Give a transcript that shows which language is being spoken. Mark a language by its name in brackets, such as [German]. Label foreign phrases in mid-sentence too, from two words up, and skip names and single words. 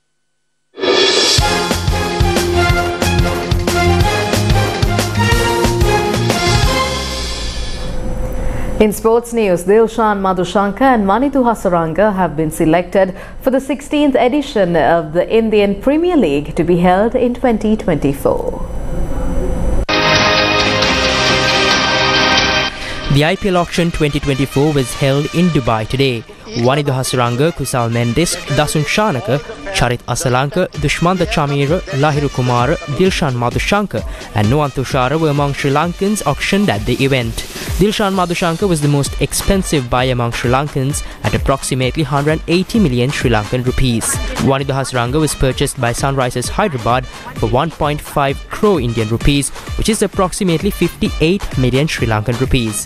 [English] In sports news, Dilshan Madhushanka and Manithu Hasaranga have been selected for the 16th edition of the Indian Premier League to be held in 2024. The IPL auction 2024 was held in Dubai today. Manithu Hasaranga, Kusal Mendes, Dasun Shanaka, Charit Asalanka, Dushmanta Chamira, Lahiru Kumara, Dilshan Madhushanka and Nuwan Tushara were among Sri Lankans auctioned at the event. Dilshan Madhushanka was the most expensive buy among Sri Lankans at approximately 180 million Sri Lankan rupees. Manithu Hasaranga was purchased by Sunrisers Hyderabad for 1.5 crore Indian rupees, which is approximately 58 million Sri Lankan rupees.